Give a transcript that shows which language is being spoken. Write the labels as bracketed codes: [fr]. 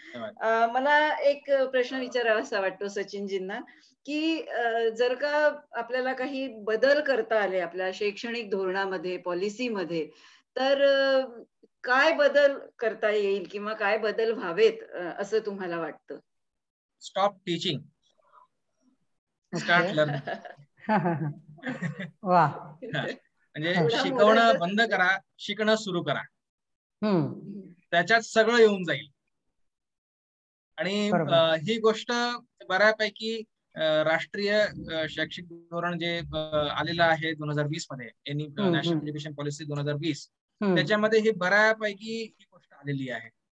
[mr] मला एक प्रश्न विचारावासा वाटतो सचिनजींना, की जर का आपल्याला काही बदल करता आले आपल्या शैक्षणिक धोरणामध्ये, पॉलिसीमध्ये, तर काय बदल करता येईल किंवा काय बदल व्हावेत असं तुम्हाला वाटतं? [en] Stop teaching, start learning. [mr] वा. म्हणजे शिकवणं बंद करा, शिकणं सुरू करा. त्याच्यात सगळं येऊन जाईल. आणि ही गोष्ट बऱ्यापैकी राष्ट्रीय शैक्षिक धोरण जे आलेलं आहे 2020 मध्ये, नॅशनल एज्युकेशन पॉलिसी 2020, त्याच्यामध्ये ही बऱ्यापैकी ही गोष्ट आलेली आहे.